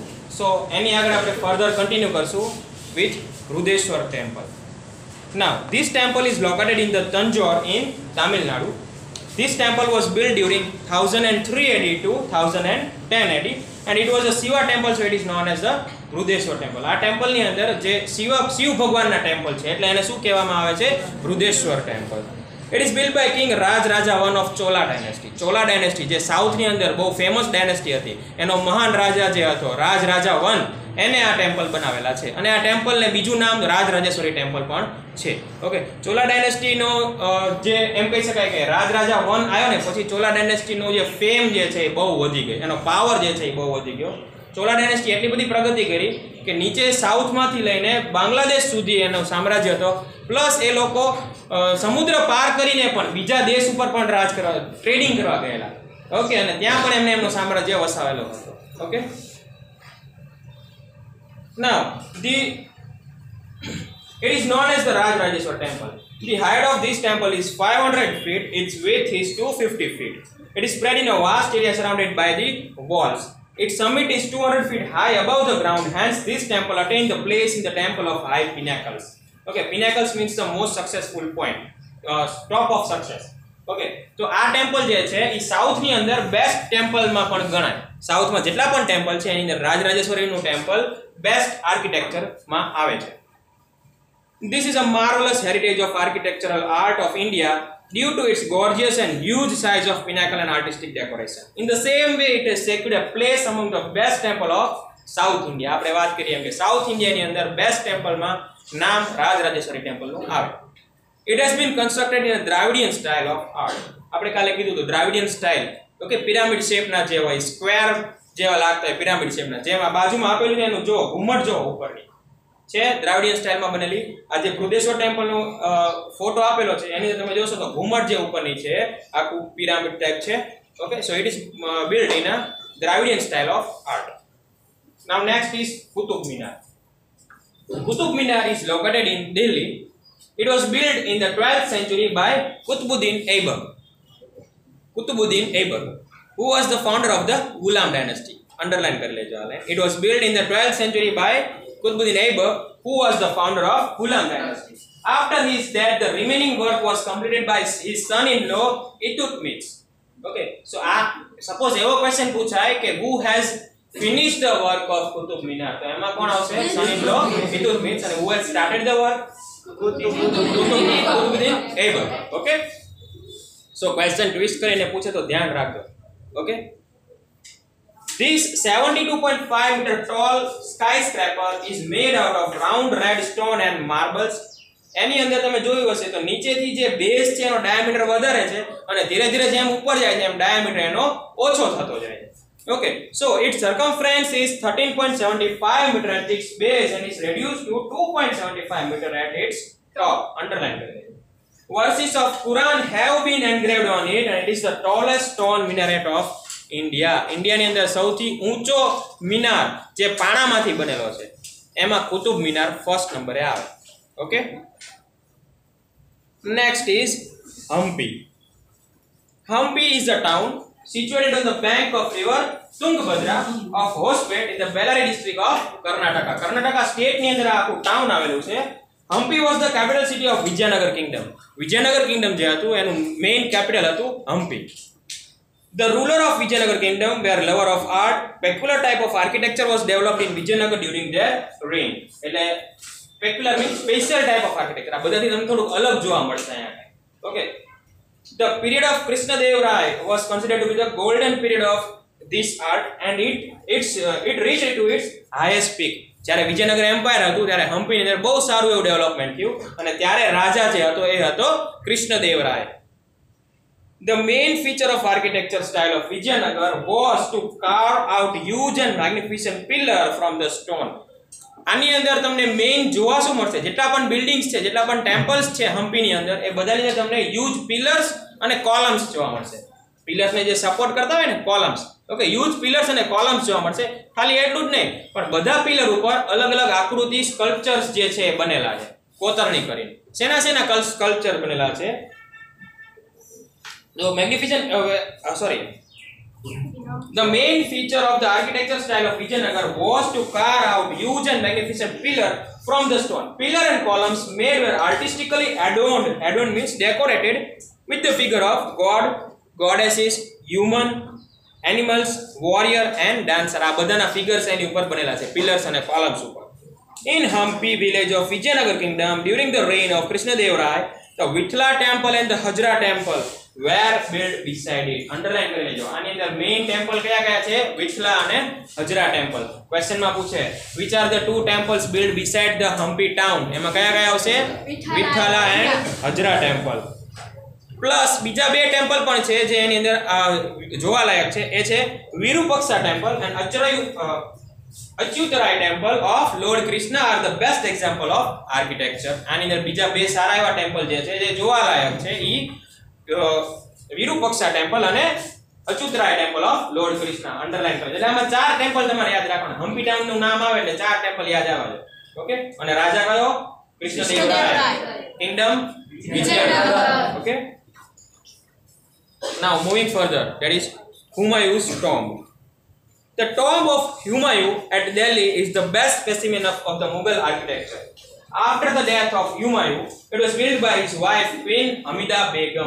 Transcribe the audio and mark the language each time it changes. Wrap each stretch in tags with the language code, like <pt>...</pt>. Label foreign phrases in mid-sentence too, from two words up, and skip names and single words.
<gu>સો એની આગળ આપણે</gu> <en>further continue</en> <gu>કરશું</gu> <en>with Brihadeshwar temple. Now this temple is located in the Tanjore in Tamil Nadu. This temple was built during 1003 AD to 1010 AD and it was a Shiva temple, so it is known as the બૃહદેશ્વર ટેમ્પલ.</en> <gu>આ ટેમ્પલ ની અંદર જે શિવ ભગવાનના ટેમ્પલ છે એટલે એને શું કહેવામાં આવે છે? બૃહદેશ્વર ટેમ્પલ.</gu> <en>It is built by King Raj Raja I of Chola dynasty.</en> <gu>Chola dynasty જે સાઉથ ની અંદર બહુ ફેમસ ડાયનેસ્ટી હતી, એનો મહાન રાજા જે હતો રાજ રાજા 1, એને આ ટેમ્પલ બનાવેલા છે અને આ ટેમ્પલ ને બીજું નામ રાજરાજેશ્વરી ટેમ્પલ પણ છે. ઓકે, ચોલા ડાયનેસ્ટી નો જે એમ કહી શકાય કે રાજ રાજા 1 આવ્યો ને પછી ચોલા ડાયનેસ્ટી નો જે ફેમ જે છે એ બહુ વધી ગઈ, એનો પાવર જે છે એ બહુ વધી ગયો. ચોલા ડાયનેસ્ટી એટલી બધી પ્રગતિ કરી કે નીચે સાઉથમાંથી લઈને બાંગ્લાદેશ સુધી એનું સામ્રાજ્ય હતો, પ્લસ એ લોકો સમુદ્ર પાર કરીને પણ બીજા દેશ ઉપર પણ રાજ કરવા, ટ્રેડિંગ કરવા ગયેલા. ઓકે, અને ત્યાં પણ એમને એમનું સામ્રાજ્ય વસાવેલો હતો. ઓકે,</gu> <en>now it is known as the Rajarajeshwar temple. The height of this temple is 500 feet, its width is 250 feet. It is spread in a vast area surrounded by the walls. Its summit is 200 feet high above the ground, hence this temple attained the place in the temple of high pinnacles. Okay, pinnacles means the most successful point, top of success.</en> <gu>Okay, તો આ ટેમ્પલ જે છે એ સાઉથ ની અંદર બેસ્ટ ટેમ્પલ માં પણ ગણાય. સાઉથ માં જેટલા પણ ટેમ્પલ છે એની અંદર રાજરાજેશ્વરી નું ટેમ્પલ બેસ્ટ આર્કિટેક્ચર માં આવે છે.</gu> <en>This is a marvelous heritage of architectural art of India due to its gorgeous and huge size of pinnacle and artistic decoration. In the same way, it has secured a place among the best temple of South India.</en> <gu>આપણે વાત કરીએ કે સાઉથ ઇન્ડિયા ની અંદર બેસ્ટ ટેમ્પલ માં નામ રાજરાજેશ્વરી ટેમ્પલ નું આવે.</gu> <en>It has been constructed in a Dravidian style of art.</en> <gu>આપણે કાલે કીધું તો</gu> <en>Dravidian style.</en> <gu>ઓકે,</gu> <en>pyramid shape</en> <gu>ના જે હોય, સ્ક્વેર જેવા લાગતા હોય</gu> <en>pyramid shape</en> <gu>ના, જેમાં બાજુમાં આપેલું છે એનું જો ઘુમ્મટ જો ઉપરની છે દ્રાવિડિયન સ્ટાઇલમાં બનેલી. આ જે બૃહદેશ્વર ટેમ્પલનો ફોટો આપેલો છે એની અંદર તમે જોશો તો ઘુમ્મટ જે ઉપરની છે આખું</gu> <en>pyramid type</en> <gu>છે.</gu> <en>okay, so it is build in a Dravidian style of art. now next is Qutub Minar. Qutub Minar is located in Delhi. It was built in the 12th century by Qutbuddin Aibak. Qutbuddin Aibak, who was the founder of the Ghulam dynasty.</en> <gu>Underline કર લેજો અલે.</gu> <en>It was built in the 12th century by Qutbuddin Aibak, who was the founder of Ghulam dynasty. After his death, the remaining work was completed by his son-in-law Iltutmish. Okay, so suppose</en> <gu>evo question puchaય ke</gu> <en>who has finished the work of Qutub Minar,</en> <gu>તો એમાં કોણ આવશે?</gu> <en>son-in-law Iltutmish. and who has started the work?</en> <gu>Qutbuddin Aibak.</gu> <en>Okay, so question twist</en> <gu>કરીને પૂછે તો ધ્યાન રાખજો.</gu> <en>Okay, this 72.5 meter tall skyscraper is made out of round red stone and marbles.</en> <gu>એની અંદર તમે જોયું હશે તો નીચેથી જે બેઝ છે એનો ડાયામીટર વધારે છે અને ધીરે ધીરે જેમ ઉપર જાય છે એમ ડાયામીટર એનો ઓછો થતો જાય છે.</gu> <en>Okay, so its circumference is 13.75 meter at its base and is reduced to 2.75 meter at its top.</en> <gu>Underline કર લેજો.</gu> <en>Verses of Quran have been engraved on it and it is the tallest stone minaret of India.</en> <gu>India ની અંદર સૌથી ઊંચો મિનાર જે પાણામાંથી બનેલો છે એમાં કુતુબ મિનાર ફર્સ્ટ નંબરે આવે. ઓકે,</gu> <en>next is Hampi. Hampi is a town situated on the bank of river Tungabhadra of Hospet in the Bellary district of Karnataka.</en> <gu>Karnataka state ની અંદર આખું ટાઉન આવેલું છે.</gu> <en>Hampi was the capital city of Vijayanagar kingdom.</en> <gu>Vijayanagar kingdom જે હતું એનું</gu> <en>main capital</en> <gu>હતું Hampi.</gu> <en>The ruler of Vijayanagar kingdom were lover of art. Peculiar type of architecture was developed in Vijayanagar during their reign.</en> <gu>એટલે</gu> <en>peculiar means special type of architecture.</en> <gu>આ બધાથી તમને થોડું અલગ જોવા મળશે અહીંયા.</gu> <en>Okay, the period of Krishnadevaraya was considered to be the golden period of this art and it reached to its highest peak.</en> <gu>જ્યારે વિજયનગર એમ્પાયર હતું ત્યારે હમ્પીની અંદર બહુ સારું એવું ડેવલપમેન્ટ થયું અને ત્યારે રાજા જે હતો એ હતો કૃષ્ણદેવરાય.</gu> <en>The main feature of architecture style of Vijayanagar was to carve out huge and magnificent pillar from the stone.</en> <gu>આની અંદર તમને મેઇન જોવા શું મળશે? જેટલા પણ બિલ્ડિંગ્સ છે, જેટલા પણ ટેમ્પલ્સ છે હમ્પીની અંદર, એ બધાની અંદર તમને</gu> <en>huge pillars</en> <gu>અને કોલમ્સ જોવા મળશે. પિલર્સને જે સપોર્ટ કરતા હોય ને, કોલમ્સ. ઓકે,</gu> <en>huge pillars</en> <gu>અને કોલમ્સ જોવા મળશે. ખાલી એટલું જ નહીં, પણ બધા પિલર ઉપર અલગ અલગ આકૃતિ સ્કલ્પચર્સ જે છે એ બનેલા છે, કોતરણી કરીને. શેના સ્કલ્પચર બનેલા છે?</gu> <en>The magnificent the main feature of the architecture style of Vijayanagar was to carve out huge and magnificent pillar from the stone. Pillar and columns made were artistically adorned. Adorned means decorated with the figure of god, goddesses, human, animals, warrior and dancer.</en> <gu>આ બધાના figures એની ઉપર બનેલા છે, pillars અને columns ઉપર.</gu> <en>In Hampi village of Vijayanagar kingdom during the reign of Krishnadevara, the Vithala temple and the Hajra temple were built beside it.</en> <gu>Underline કરી લેજો. આની અંદર મેઇન ટેમ્પલ કયા છે? વિઠલા અને હજરા ટેમ્પલ. ક્વેશ્ચન માં પૂછે</gu> <en>which are the two temples built beside the Hampi town?</en> <gu>એમાં કયા આવશે? વિઠલા એન્ડ હજરા ટેમ્પલ. પ્લસ બીજા બે ટેમ્પલ પણ છે જે એની અંદર જોવાલાયક છે. એ છે</gu> <en>Virupaksha temple and Achyutaraya temple of Lord Krishna are the best example of architecture.</en> <gu>આની અંદર બીજા બે સારા એવા ટેમ્પલ જે છે જે જોવાલાયક છે ઈ વિરુપક્ષા ટેમ્પલ અને અચ્યુતરાય</gu> <en>temple of Lord Krishna.</en> <gu>અંડરલાઈન કરો. એટલે આમાં ચાર ટેમ્પલ તમારે યાદ રાખવાના. હમ્પી ટાઉન નું નામ આવે એટલે ચાર ટેમ્પલ યાદ આવે. ઓકે, અને રાજા કયો? કૃષ્ણદેવરાય. કિંગડમ વિજયનગર. ઓકે,</gu> <en>now moving further, that is Humayun's tomb. The tomb of Humayun at Delhi is the best specimen of the Mughal architecture. After the death of Humayun, it was built by his wife Queen Hamida Begum.</en>